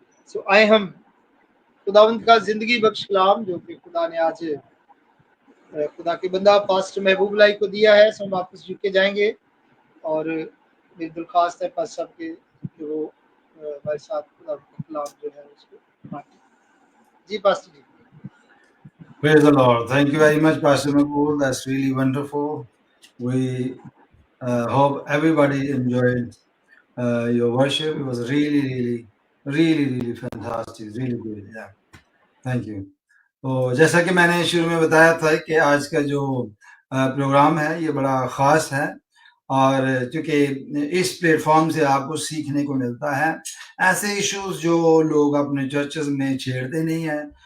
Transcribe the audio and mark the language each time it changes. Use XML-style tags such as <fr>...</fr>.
<hi>सो आए हम खुदावंद का जिंदगी बख्श कलाम जो कि खुदा ने आज खुदा के बंदा पास्टर महबूब लाई को दिया है, सो हम वापस झुक जाएंगे और मेरी दरख्वास्त है पास साहब के कि वो हमारे साथ खुदा का कलाम जो है उसको बांटे। जी pastor ji.</hi> <en>Praise the Lord. Thank you very much, Pastor Makul. That's really wonderful. We hope everybody enjoyed your worship. It was really fantastic. Really good. Yeah. Thank you.</en> <hi>तो जैसा कि मैंने शुरू में बताया था कि आज का जो प्रोग्राम है ये बड़ा ख़ास है और चूँकि इस प्लेटफॉर्म से आपको सीखने को मिलता है ऐसे इश्यूज जो लोग अपने चर्चेस में छेड़ते नहीं हैं,</hi>